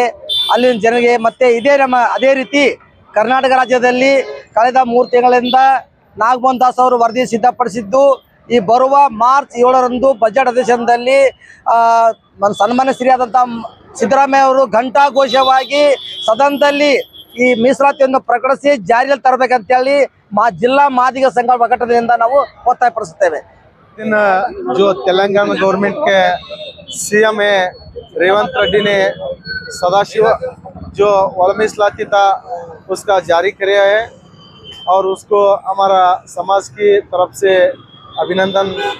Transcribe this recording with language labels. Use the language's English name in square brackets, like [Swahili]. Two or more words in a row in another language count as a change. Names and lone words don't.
[Kannada] ಅಲ್ಲಿನ ಜನರಿಗೆ ಮತ್ತೆ ಅದೇ ರೀತಿ ಕರ್ನಾಟಕ ರಾಜ್ಯದಲ್ಲಿ ಕಳೆದ 3 ತಿಂಗಳಿಂದ ನಾಗಮೋಹನ್ ದಾಸ್ ಅವರು ವರದಿ ಸಿದ್ಧಪಡಿಸಿದ್ದು ಈ ಬರುವ ಮಾರ್ಚ್ 7ರಂದು ಬಜೆಟ್ ಅಧಿವೇಶನದಲ್ಲಿ ಸನ್ಮಾನ್ಯ ಶ್ರೀಯಾದಂಥ ಸಿದ್ದರಾಮಯ್ಯ ಅವರು ಘಂಟಾಘೋಷವಾಗಿ ಸದನದಲ್ಲಿ ಈ ಮೀಸಲಾತಿಯನ್ನು ಪ್ರಕಟಿಸಿ ಜಾರಿಯಲ್ಲಿ ತರಬೇಕಂತೇಳಿ ಜಿಲ್ಲಾ ಮಾದಿಗ ಸಂಘ ಒಕ್ಕೂಟದಿಂದ ನಾವು ಒತ್ತಾಯಪಡಿಸುತ್ತೇವೆ. [Hindi] जो तेलंगाना गवर्नमेंट के CM है रेवंत रेड्डी ने सदाशिव जो वलमिसलाती था उसका जारी किया है और उसको हमारा समाज की तरफ से अभिनंदन